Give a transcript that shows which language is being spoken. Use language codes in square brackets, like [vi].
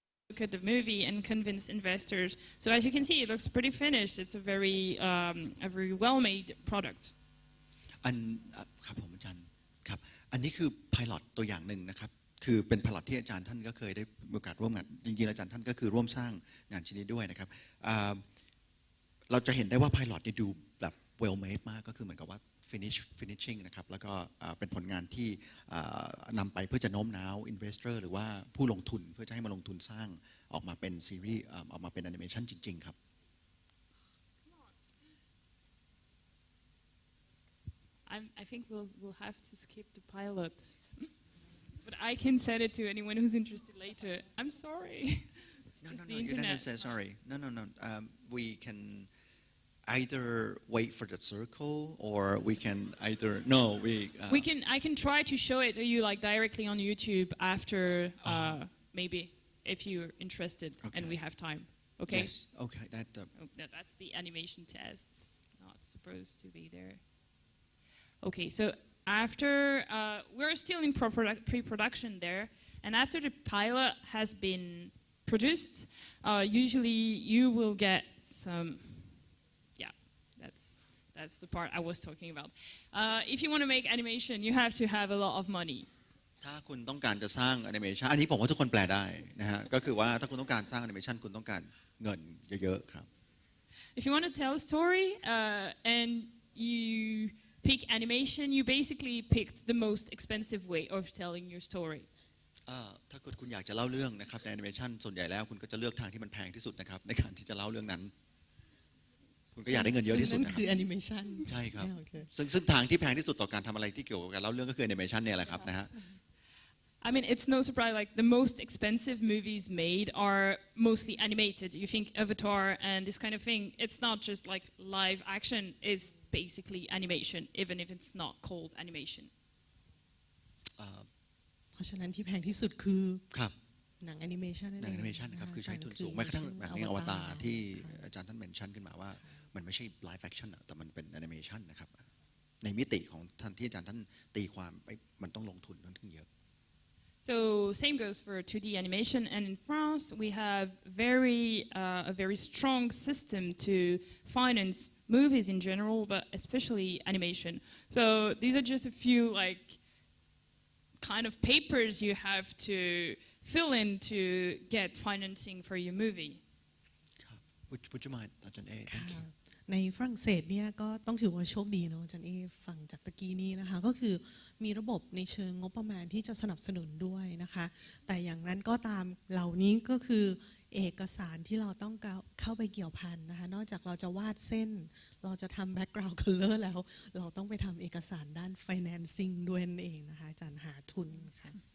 [en] Look at the movie and convince investors. So as you can see, it looks pretty finished. It's a very well-made product. [th] อันครับผมอาจารย์ ครับอันนี้คือ pilot ตัวอย่างหนึ่งนะครับคือเป็น pilot ที่อาจารย์ท่านก็เคยได้มีโอกาสร่วมงานจริงๆอาจารย์ท่านก็คือร่วมสร้างงานชิ้นนี้ด้วยนะครับเราจะเห็นได้ว่า pilot เนี่ยดูแบบ well made มากก็คือเหมือนกับว่า finishing นะครับแล้วก็เป็นผลงานที่นำไปเพื่อจะโน้มน้าว investor หรือว่าผู้ลงทุนเพื่อจะให้มาลงทุนสร้างออกมาเป็นซีรีส์ออกมาเป็นแอนิเมชันจริงๆครับ [en] I think we'll have to skip the pilot, but I can send it to anyone who's interested later. I'm sorry. No, you didn't say sorry. No. We can either wait for the circle, or we can either I can try to show it to you like directly on YouTube after maybe if you're interested and we have time. Okay. Yes. Okay. That's the animation tests. Not supposed to be there. Okay, so after we're still in pre-production there, and after the pilot has been produced, usually you will get some. Yeah, that's the part I was talking about. If you want to make animation, you have to have a lot of money. [th] ถ้าคุณต้องการจะสร้างแอนิเมชันอันนี้ผมว่าทุกคนแปลได้นะฮะก็คือว่าถ้าคุณต้องการสร้างแอนิเมชันคุณต้องการเงินเยอะๆครับ [en] If you want to tell a story and you pick animation, you basically picked the most expensive way of telling your story. [th] ถ้าเกิดคุณอยากจะเล่าเรื่องนะครับในแอนิเมชันส่วนใหญ่แล้วคุณก็จะเลือกทางที่มันแพงที่สุดนะครับในการที่จะเล่าเรื่องนั้นคุณก็อยากได้เงินเยอะที่สุดนะครับนั่นคือแอนิเมชันใช่ครับซึ่งทางที่แพงที่สุดต่อการทำอะไรที่เกี่ยวกับการเล่าเรื่องก็คือแอนิเมชันเนี่ยแหละครับนะฮะ [en] I mean, it's no surprise, like the most expensive movies made are mostly animated. You think Avatar and this kind of thing, it's not just like live action, it's basically animation, even if it's not called animation. [th] เพราะฉะนั้นที่แพงที่สุดคือ ครับ หนังแอนิเมชันนั่นเอง หนังแอนิเมชันนะครับคือใช้ทุนสูงแม้กระทั่งหนังเรื่องอวตารที่อาจารย์ท่านเมนชั่นขึ้นมาว่ามันไม่ใช่ live action แต่มันเป็นแอนิเมชันนะครับในมิติของท่านที่อาจารย์ท่านตีความไปมันต้องลงทุนค่อนข้างเยอะ [en] So same goes for 2D animation, and in France we have a very strong system to finance movies in general, but especially animation. So these are just a few like kind of papers you have to fill in to get financing for your movie. Would you mind, Ajahn A? Thank you. [th] ในฝรั่งเศสเนี่ยก็ต้องถือว่าโชคดีเนาะอาจารย์เอฟังจากตะกี้นี้นะคะก็คือมีระบบในเชิงงบประมาณที่จะสนับสนุนด้วยนะคะแต่อย่างนั้นก็ตามเหล่านี้ก็คือเอกสารที่เราต้องเข้าไปเกี่ยวพันนะคะนอกจากเราจะวาดเส้นเราจะทำ background color แล้วเราต้องไปทำเอกสารด้าน financing ด้วยนั่นเองนะคะอาจารย์หาทุนค่ะ